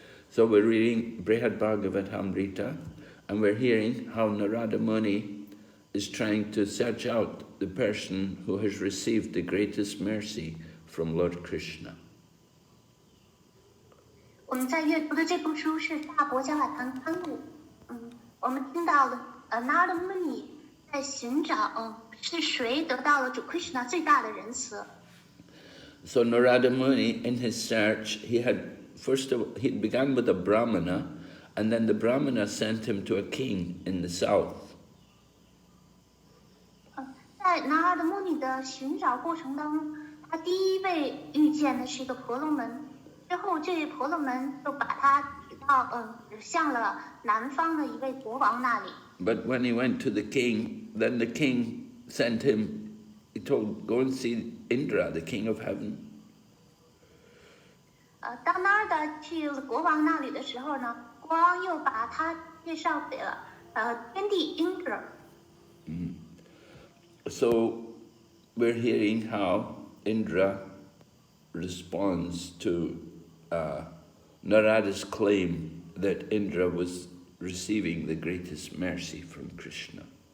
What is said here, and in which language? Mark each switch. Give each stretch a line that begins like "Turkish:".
English: So we're reading Brhad Bhagavatamrta, and we're hearing how Narada Muni is trying to search out the person who has received the greatest mercy from Lord Krishna.
Chinese: 我们在阅读的这部书是《大伯加瓦堂刊录》。我们听到了Narada Muni 在寻找是谁得到了主 Krishna 最大的仁慈。
English: So Narada Muni, in his search, he began with a Brahmana, and then the Brahmana sent him to a king in the south.
Chinese: 在Narada Muni 的寻找过程当中，他第一位遇见的是一个婆罗门，之后这位婆罗门就把他指向了南方的一位国王那里。
English: But when he went to the king, then the king sent him, he told, go and see Indra, the king of heaven.
Chinese: 当Narada去了国王那里的时候呢，国王又把他介绍给了天帝 Indra。
English: So we're hearing how Indra responds to Narada's claim that Indra was receiving the greatest mercy from Krishna.